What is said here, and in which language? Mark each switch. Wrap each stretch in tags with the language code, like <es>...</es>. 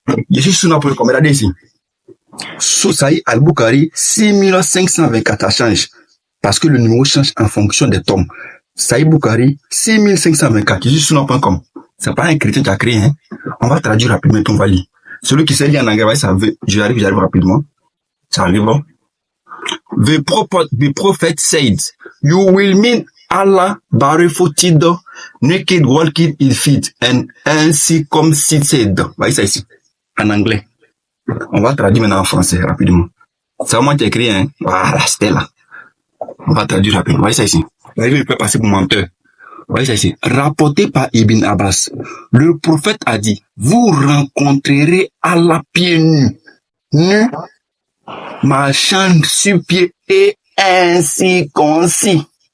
<fr>Je suis suna.com. Regardez ici. Saïd al-Bukhari, 6524. Ça change. Parce que le numéro change en fonction des tomes. Saïd Bukhari, 6524. Je suis suna.com. C'est pas un chrétien qui a créé, hein. On va traduire rapidement, on va lire. Celui qui sait lire en anglais, ça veut, j'arrive rapidement. Ça arrive, bon.</fr> <en>The prophet said, you will meet Allah barefooted, naked, walking in feet, and uncircumcised.</en> <fr>Voyez ça ici. En anglais. On va traduire maintenant en français, rapidement. C'est moi qui ai écrit, hein. Voilà, c'était là. On va traduire rapidement. Voyez ça ici. Il peut passer pour menteur. Voyez ça ici. Rapporté par Ibn Abbas. Le prophète a dit, vous rencontrerez Allah pieds nus, marchant sur pied et incirconcis.</fr>